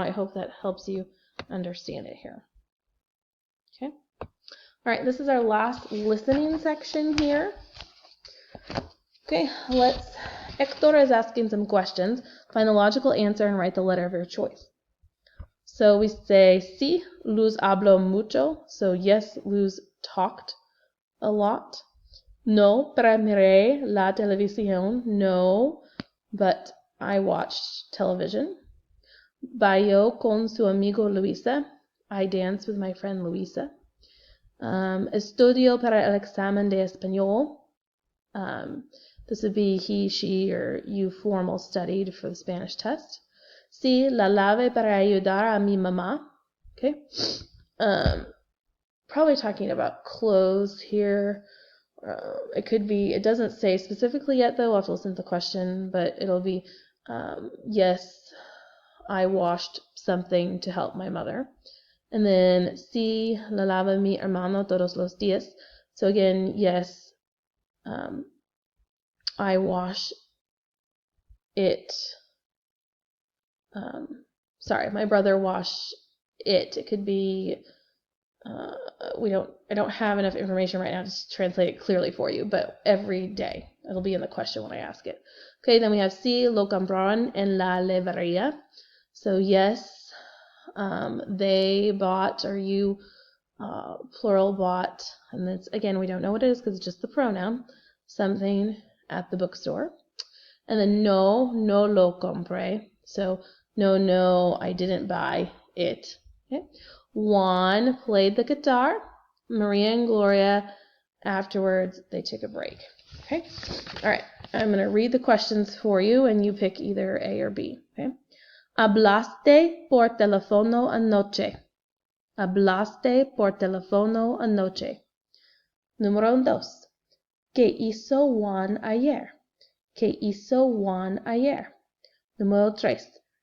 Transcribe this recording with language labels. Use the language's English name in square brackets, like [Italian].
[English] I hope that helps you understand it here. Okay. All right, this is our last listening section here. Okay, Hector is asking some questions. Find the logical answer and write the letter of your choice. So we say, [Spanish] sí, Luz habló mucho. [English] So yes, Luz talked a lot. [Spanish] No, pero miré la televisión. [English] No, but I watched television. [Spanish] Bailó con su amigo Luisa. [English] I danced with my friend Luisa. [Spanish] Estudió para el examen de español. [English] This would be he, she, or you formal studied for the Spanish test. [Spanish] Sí, la lave para ayudar a mi mamá. [English] Okay. Probably talking about clothes here. It doesn't say specifically yet though. I'll have to listen to the question, but it'll be, yes, I washed something to help my mother. And then, [Spanish] sí, la lava mi hermano todos los días. [English] So again, yes, I wash it. My brother washed it. It could be, I don't have enough information right now to translate it clearly for you, but every day. It'll be in the question when I ask it. Okay, then we have [Spanish] sí, lo compraron en la levería. [English] So yes, they bought, or you, plural, bought, and it's, again, we don't know what it is because it's just the pronoun, something at the bookstore. And then [Spanish] no lo compré. [English] So no, I didn't buy it. Okay. Juan played the guitar. Maria and Gloria, afterwards, they took a break. Okay? All right. I'm going to read the questions for you, and you pick either A or B. Okay? [Spanish] Hablaste por teléfono anoche. Hablaste por teléfono anoche. Número 2. ¿Qué hizo Juan ayer? ¿Qué hizo Juan ayer? Número 3.